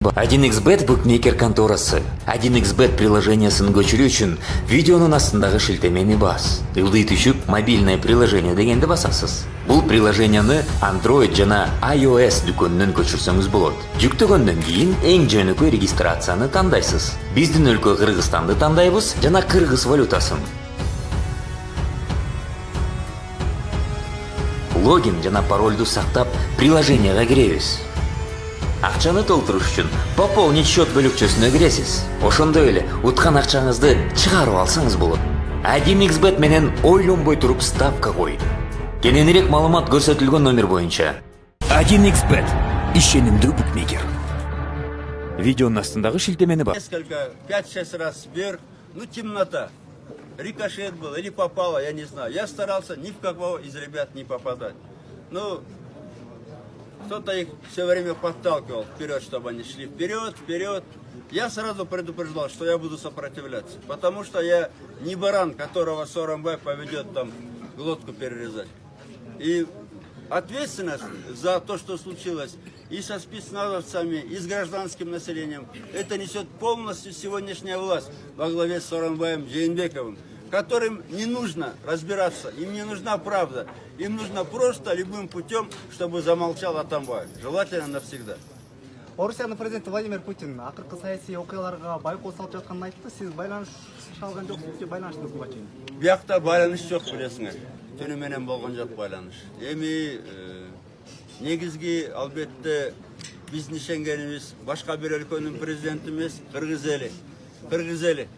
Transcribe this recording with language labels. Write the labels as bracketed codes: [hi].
[ky] 1xbet букмекер конторасы. 1xbet приложениясын көчүрүү үчүн видеонун астындагы шилтемени бас. Ылдый түшүп [ru] мобильное приложение [ky] дегенди басасыз. Бул приложенияны Android жана iOS дүкөнүнөн көчүрсөңүз болот. Жүктөгөндөн кийин эң жөнөкөй регистрацияны тандайсыз. Биздин өлкө Кыргызстанды тандайбыз жана кыргыз валютасын. Логин жана паролду сактап приложенияга киребиз. Акчаны толтуруш үчүн [ru] пополнить счет [ky] бөлүкчөсүнө киресиз. Ошондой эле уткан акчаңызды чыгарып алсаңыз болот. 1xbet менен ойлонбой туруп ставка коюп. Кененирээк маалымат көрсөтүлгөн номер боюнча. 1xbet ишенимдүү букмекер. Видеонун астындагы шилтемени бар. [ru] Несколько, 5-6 раз вверх, темнота. Рикошет был или попало, я не знаю. Я старался ни в кого из ребят не попадать. Кто-то их все время подталкивал вперед, чтобы они шли вперед. Я сразу предупреждал, что я буду сопротивляться. Потому что я не баран, которого Сооронбай поведет там глотку перерезать. И ответственность за то, что случилось и со спецназовцами, и с гражданским населением, это несет полностью сегодняшняя власть во главе с Сооронбаем Жээнбековым, которым не нужно разбираться, им не нужна правда, им нужно просто любым путем, чтобы замолчал Атамбаев, желательно навсегда. [ky] Орусиянын президенти Владимир Путин акыркы саясий окуяларга байкоо салып жатканын айтты. Сиз байланыш алган жоксуз же байланыштыңыз буга чейин? Биякта байланыш жок, билесиңер. Түнү менен болгон жок байланыш. Эми негизги албетте биздин ишенгенибиз башка бир өлкөнүн президенти эмес, Кыргыз эли.